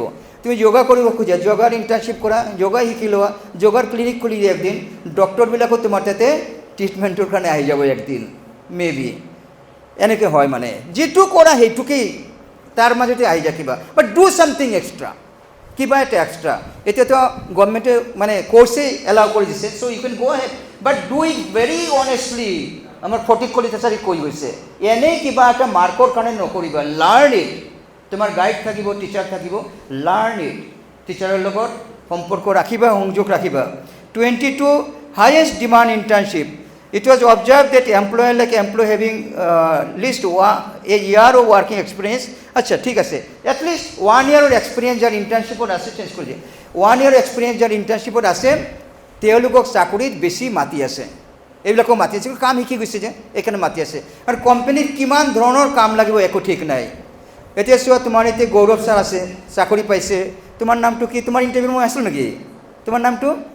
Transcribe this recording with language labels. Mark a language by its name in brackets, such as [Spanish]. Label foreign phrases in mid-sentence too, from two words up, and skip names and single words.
[Assamese] তুমি যোগা কৰিব খোজা, যোগাৰ ইণ্টাৰ্ণশ্বিপ কৰা, যোগা শিকি লোৱা, যোগাৰ ক্লিনিক খুলি দিয়া একদিন, ডক্টৰবিলাকো তোমাৰ তাতে ট্ৰিটমেণ্টৰ কাৰণে আহি যাব একদিন, মেবি এনেকৈ হয়। মানে যিটো কৰা সেইটোকেই তাৰ মাজতে আহি যায় কিবা, [English] but do something extra, [Assamese] কিবা এটা এক্সট্ৰা। এতিয়াতো গভৰ্ণমেণ্টে মানে কোৰ্চেই এলাউ কৰি দিছে, [English] So you can go ahead, but do it very honestly. [Assamese] আমাৰ ফটিক কলিতাচাৰী কৈ গৈছে, এনেই কিবা এটা মাৰ্কৰ কাৰণে নকৰিবা, [English] learn it. [Assamese] তোমাৰ গাইড থাকিব, টিচাৰ থাকিব, [English] learn it. [Assamese] টিচাৰৰ লগত সম্পৰ্ক ৰাখিবা, সংযোগ ৰাখিবা। [English] 22 highest demand internship. It was observed that employer like employee having least a year of working experience, [Assamese] আচ্ছা ঠিক আছে, [English] at least 1 year of experience [Assamese] যাৰ ইণ্টাৰ্ণশ্বিপত আছে, চেঞ্জ কৰি দিয়ে, [English] 1 year experience [Assamese] যাৰ ইণ্টাৰ্ণশ্বিপত আছে তেওঁলোকক চাকৰিত বেছি মাতি আছে। এইবিলাকো মাতি আছে, কাম শিকি গৈছে যে এইকাৰণে মাতি আছে। আৰু কোম্পানীত কিমান ধৰণৰ কাম লাগিব একো ঠিক নাই। এতিয়া চোৱা, তোমাৰ এতিয়া গৌৰৱ ছাৰ আছে, চাকৰি পাইছে। তোমাৰ নামটো কি? তোমাৰ ইণ্টাৰভিউ মই আছিলোঁ নেকি? তোমাৰ নামটো?